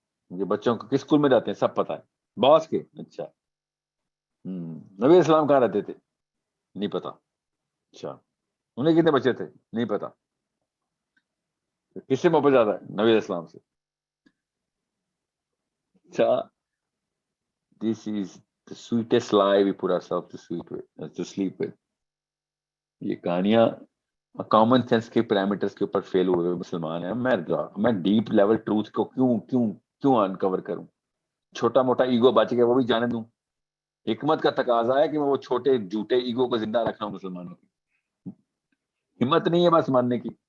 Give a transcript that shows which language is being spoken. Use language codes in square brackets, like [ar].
[ur] مجھے بچوں کو کس اسکول میں جاتے ہیں سب پتا ہے باس کے. اچھا. نبی اسلام کہاں رہتے تھے؟ نہیں پتا. اچھا. انہیں کتنے بچے تھے؟ نہیں پتا. کس سے محبت زیادہ ہے؟ نبی اسلام سے. اچھا. [en] This is the sweetest lie we put ourselves to sleep with. [ur] یہ کہانیاں کامن سینس کے پیرامیٹرز کے اوپر فیل ہوئے مسلمان ہیں. میں ڈیپ لیول ٹروتھ کو کیوں انکور کروں؟ چھوٹا موٹا ایگو بچ گیا وہ بھی جانے دوں. حکمت کا تقاضا ہے کہ میں وہ چھوٹے جھوٹے ایگو کو زندہ رکھنا ہوں. مسلمانوں کی ہمت نہیں ہے بس ماننے کی.